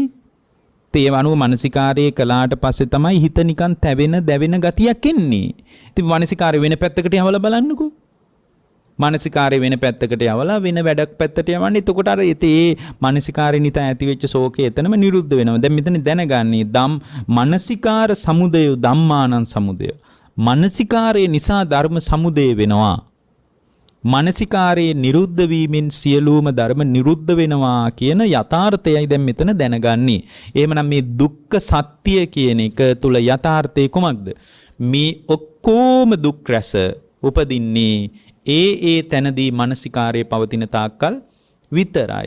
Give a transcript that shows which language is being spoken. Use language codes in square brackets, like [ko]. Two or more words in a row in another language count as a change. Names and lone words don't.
[si] ඒ අනුව මනසිකාරය කළාට පස්සේ තමයි හිත නිකන් තැවෙන දැවෙන ගතියක් එන්නේ. ඉතින් මනසිකාරය වෙන පැත්තකට යවලා බලන්නකෝ. මනසිකාරය වෙන පැත්තකට යවලා වෙන වැඩක් පැත්තට යවන්නේ. එතකොට අර ඒ මනසිකාරය නිත ඇති වෙච්ච ශෝකය එතනම නිරුද්ධ වෙනවා. දැන් මෙතන දැනගන්නේ [pi] මනසිකාර සමුදය ධම්මානං සමුදය. [si] මනසිකාරය නිසා ධර්ම සමුදය වෙනවා. මනසිකාරයේ නිරුද්ධ වීමෙන් සියලුම ධර්ම නිරුද්ධ වෙනවා කියන යථාර්ථයයි දැන් මෙතන දැනගන්නේ. එහෙමනම් මේ දුක්ඛ සත්‍ය කියන එක තුල යථාර්ථය කොමක්ද? මේ ඔක්කොම දුක් රැස උපදින්නේ ඒ තැනදී මනසිකාරයේ පවතින තාක්කල් විතරයි.